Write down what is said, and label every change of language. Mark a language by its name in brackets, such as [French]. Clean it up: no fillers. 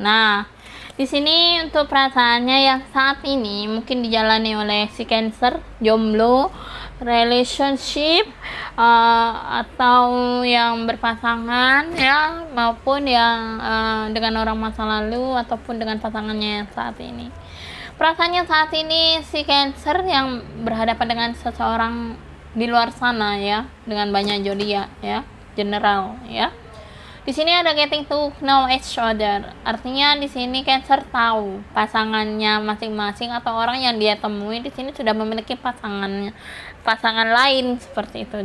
[Indonesian] Nah, di sini untuk perasaannya yang saat ini mungkin dijalani oleh si Cancer, jomblo, relationship, atau yang berpasangan ya, maupun yang dengan orang masa lalu ataupun dengan pasangannya yang saat ini. Perasaannya saat ini si Cancer yang berhadapan dengan seseorang di luar sana ya, dengan banyak zodiak ya, general ya. Di sini ada [English] getting to know each other. [Indonesian] Artinya di sini Cancer tahu pasangannya masing-masing atau orang yang dia temui di sini sudah memiliki pasangan lain seperti itu.